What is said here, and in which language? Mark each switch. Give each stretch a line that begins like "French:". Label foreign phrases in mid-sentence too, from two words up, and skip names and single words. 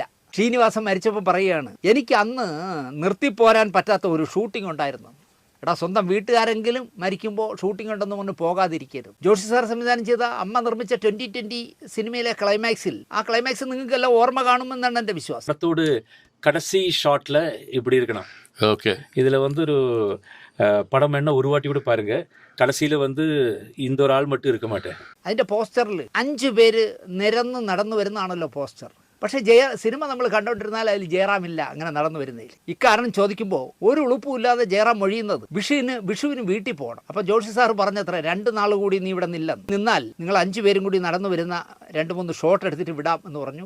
Malayalam: ശ്രീനിവാസൻ മരിച്ചപ്പോൾ പറയുകയാണ്, എനിക്ക് അന്ന് നിർത്തിപ്പോരാൻ പറ്റാത്ത ഒരു ഷൂട്ടിംഗ് ഉണ്ടായിരുന്നു. എടാ, സ്വന്തം വീട്ടുകാരെങ്കിലും മരിക്കുമ്പോൾ ഷൂട്ടിംഗ് ഉണ്ടെന്ന് പറഞ്ഞ് പോകാതിരിക്കരുത്. ജോഷി സാർ സംവിധാനം ചെയ്ത അമ്മ നിർമ്മിച്ച 2020 സിനിമയിലെ ക്ലൈമാക്സിൽ, ആ ക്ലൈമാക്സ് നിങ്ങൾക്കെല്ലാം ഓർമ്മ കാണുമെന്നാണ് എൻ്റെ വിശ്വാസം.
Tamil: படத்தோடு கடைசி ஷாட்டில் இப்படி இருக்கணும். ஓகே, இதில் ஒரு படம் என்ன ஒரு வாட்டி கூட பாருங்க. கடைசியில் இந்த ஒரு ஆள் மட்டும் இருக்க மாட்டேன்.
Malayalam: അതിൻ്റെ പോസ്റ്ററിൽ 5 പേര് നിരന്ന് നടന്നു വരുന്നതാണല്ലോ പോസ്റ്റർ. പക്ഷേ സിനിമ നമ്മൾ കണ്ടുകൊണ്ടിരുന്നാൽ അതിൽ ജയറാമില്ല അങ്ങനെ നടന്നു വരുന്നതിൽ. ഇക്കാരണം ചോദിക്കുമ്പോൾ ഒരു ഉളുപ്പുമില്ലാതെ ജയറാം മൊഴിയുന്നത് വിഷുവിന് വീട്ടിൽ പോകണം. അപ്പോൾ ജോഷി സാർ പറഞ്ഞത്ര 2 നാൾ കൂടി നീ ഇവിടെ നിന്നാൽ നിങ്ങൾ 5 പേരും കൂടി നടന്നു വരുന്ന 2-3 ഷോട്ട് എടുത്തിട്ട് വിടാം എന്ന് പറഞ്ഞു.